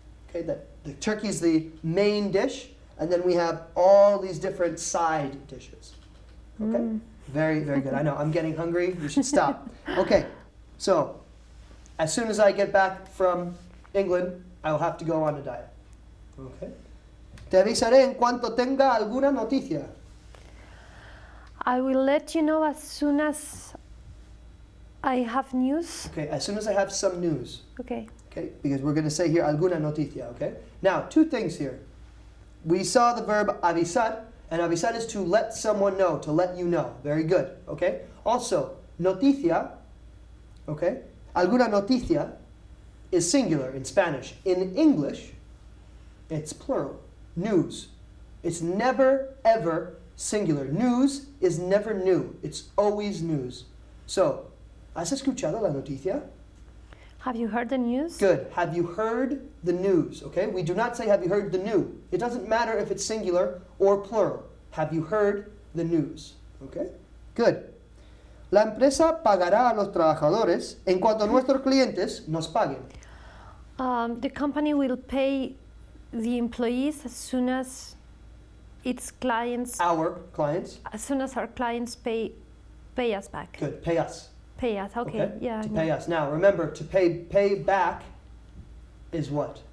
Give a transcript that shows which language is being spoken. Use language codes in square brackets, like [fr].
[en] Okay, the turkey is the main dish, and then we have all these different side dishes. Okay? Very, very good. I know, I'm getting hungry. We should stop. Okay, so as soon as I get back from England, I will have to go on a diet. Okay? [es] Te avisaré en cuanto tenga alguna noticia. [en] I will let you know as soon as I have news. Okay, as soon as I have some news. Okay. Okay, because we're going to say here [es] alguna noticia, [en] okay? Now, two things here. We saw the verb avisar, and avisar is to let someone know, to let you know. Very good, okay? Also, noticia, okay? [es] Alguna noticia [en] is singular in Spanish. In English, it's plural. News. It's never, ever singular. News is never new. It's always news. So, [es] ¿has escuchado la noticia? [en] Have you heard the news? Good. Have you heard the news? Okay. We do not say have you heard the new. It doesn't matter if it's singular or plural. Have you heard the news? Okay. Good. [es] La empresa pagará a los trabajadores en cuanto nuestros clientes nos paguen. [en] The company will pay the employees as soon as its clients, Our clients. as soon as our clients pay us back. Good. Pay us. Pay us, okay, yeah. To I pay know. us. Now, remember, to pay back is what?